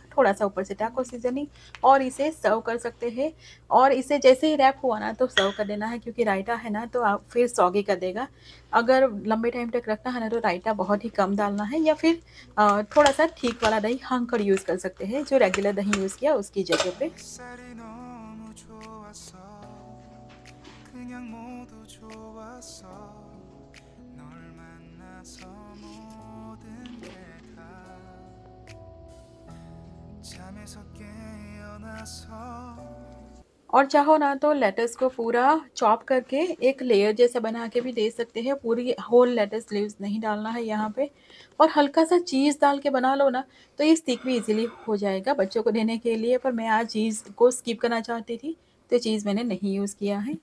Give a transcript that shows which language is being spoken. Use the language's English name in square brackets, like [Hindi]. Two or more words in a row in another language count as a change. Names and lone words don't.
[Hindi] थोड़ा-सा ऊपर से [English] taco seasoning [Hindi] और इसे सर्व कर सकते हैं। और इसे जैसे ही रैप हुआ ना तो सर्व कर देना है, क्योंकि रायता है ना तो आप फिर सॉगी कर देगा। अगर लंबे टाइम तक रखना है ना तो रायता बहुत ही कम डालना है, या फिर थोड़ा-सा ठीक वाला दही हाँकड़ यूज़ कर सकते हैं, जो रेगुलर दही यूज़ किया उसकी जगह पे। [Korean] 햇살이 너무 좋았어 그냥 모두 좋았어 널 만나서 모든 게 다 잠에서 깨어나서 [Hindi] और चाहो ना तो लेटस को पूरा चॉप करके एक लेयर जैसा बना के भी दे सकते हैं। पूरी [English] whole lettuce leaves [Hindi] नहीं डालना है यहाँ पे। और हल्का सा चीज़ डाल के बना लो ना, तो ये स्टिक भी इजीली हो जाएगा बच्चों को देने के लिए। पर मैं आज चीज़ को स्किप करना चाहती थी, तो चीज़ मैंने नहीं यूज़ किया है।